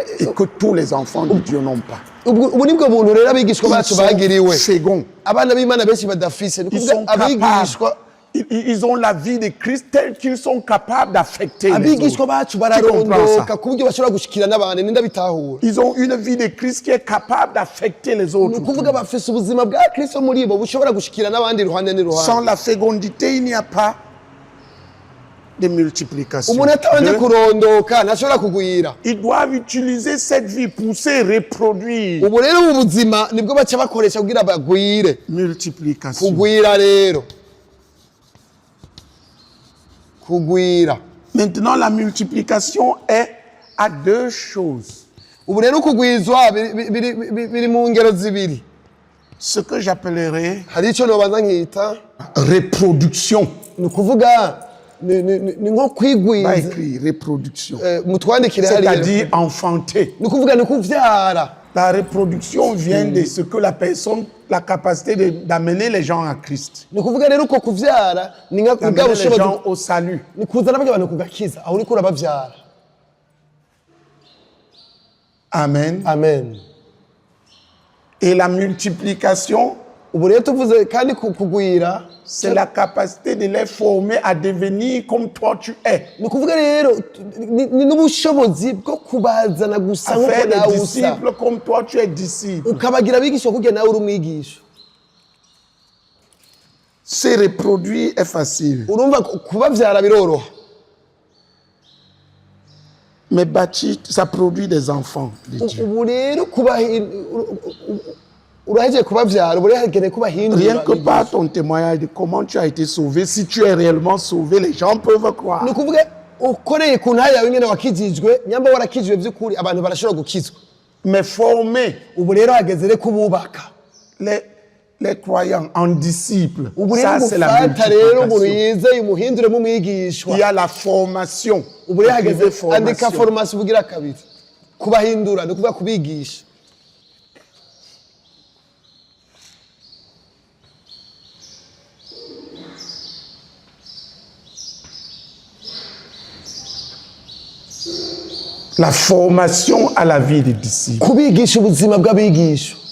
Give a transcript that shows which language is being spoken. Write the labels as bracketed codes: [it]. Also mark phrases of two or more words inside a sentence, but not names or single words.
[fr] et que tous les enfants de Dieu n'ont pas. [rn] ubu nibwo buntu rero abigishwa [fr] Ils [rn] bacu [fr] sont [rn] bagiriwe. [fr] féconds. [rn] Abana b'Imana benshi badafise. Ni [fr] Ils [rn] ukuvuga [fr] sont capables. [rn] abigishwa [fr] Ils ont la vie de Christ telle qu'ils sont capables d'affecter les [rn] abigishwa [fr] autres. [rn] bacu [fr] Tu comprends [rn] bararondoka [fr] ça? [rn] ku buryo bashobora gushikira n'abantu ninda bitahura. [fr] Ils ont une vie de Christ qui est capable d'affecter les [rn] Ni [fr] autres. [rn] ukuvuga bafise ubuzima bwa Kristo muri bo bushobora gushikira n'abandi ruhande [fr] Sans [rn] n'iruhande. [fr] la fécondité, il n'y a pas de multiplication. [rn] umuntu atabanje [fr] Deux, [rn] kurondoka ntashobora kugwira. [fr] ils doivent utiliser cette vie pour se reproduire. [rn] Ubu rero ubu buzima nibwo baca bakoresha kugira bagwire. [fr] Multiplication. [rn] Kugwira rero. Kugwira. [fr] Maintenant, la multiplication est à deux choses. [rn] Ubu rero kugwizwa biri mu ngero zibiri. [fr] Ce que j'appellerais [rn] Hari ico nobanza nkita [fr] reproduction. [rn] ni ukuvuga ni nko [fr] Pas [rn] kwigwiza. [fr] écrit reproduction. [rn] Mutwandikire hariya. [fr] C'est-à-dire enfanter. [rn] Ni ukuvuga ni kuvyara. [fr] La reproduction vient de ce que la personne, la capacité d'amener les gens à Christ. [rn] Ni ukuvuga rero uko kuvyara ni nka bwa [fr] D'amener les [rn] bushobozi [fr] gens au salut. [rn] ni kuzana bajya abantu kugakiza aho uriko urabavyara. Amen. Amen. [fr] Et la multiplication, [rn] Ubu rero tuvuze kandi kugwira [fr] c'est la capacité de les former à devenir comme toi tu es. [rn] ni ukuvuga rero ni n'ubushobozi bwo kubazana gusa [fr] À [rn] nk'uko [fr] faire [rn] nawe [fr] des [rn] usa [fr] disciples comme toi tu es disciple. [rn] ukabagira abigisha kugira nawe uri umwigisha. [fr] Se reproduire est facile. [rn] Urumva kubavyara biroroha, [fr] Mais bâtir, ça produit des enfants de Dieu. [rn] ubu rero urahejeje kubavyara ubu rero hakeneye kubahindura. [fr] Rien que par ton témoignage de comment tu as été sauvé, si tu es réellement sauvé, les gens peuvent croire. [rn] Ni ukuvuga ukoreye ku ntahe yawe ingene wakijijwe nyamba warakijijwe by'ukuri abantu barashobora gukizwa. [fr] Mais former [rn] Ubu rero hageze rero kububaka. [fr] les croyants en disciples, [rn] Ubu rero [fr] ça c'est la [rn] gufata rero umuntu [fr] multiplication. [rn] yizeye umuhindure mu mwigishwa. [fr] Il y a la formation. [rn] Ubu rero hageze [fr] Écrivez [rn] andika formation bugira kabiri kubahindura ni ukuvuga kubigisha. [fr] La formation à la vie des disciples. [rn] Kubigisha ubuzima bw'abigisha.